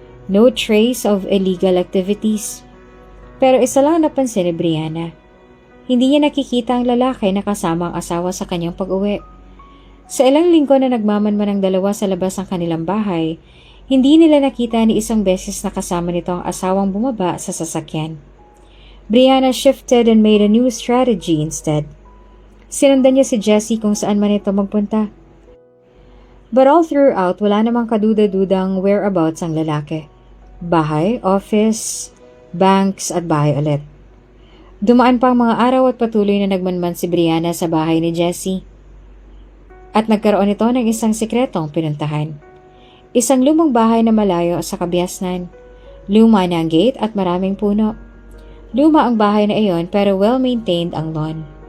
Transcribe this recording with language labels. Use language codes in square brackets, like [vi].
[en] No trace of illegal activities. [tl] Pero isa lang napansin ni Brianna. Hindi niya nakikita ang lalaki na kasama ang asawa sa kanyang pag-uwi. Sa ilang linggo na nagmamanman ang dalawa sa labas ng kanilang bahay, hindi nila nakita ni isang beses na kasama nito ang asawang bumaba sa sasakyan. [en] Brianna shifted and made a new strategy instead. [tl] Sinundan niya si Jessie kung saan man ito magpunta. [en] But all throughout, [tl] wala namang kaduda-dudang whereabouts ang lalaki. Bahay, office, banks at bahay ulit. Dumaan pa ang mga araw at patuloy na nagmanman si Brianna sa bahay ni Jessie. At nagkaroon ito ng isang sikretong pinuntahan. Isang lumang bahay na malayo sa kabiasnan. Luma na ang gate at maraming puno. Luma ang bahay na iyon pero well-maintained ang lawn.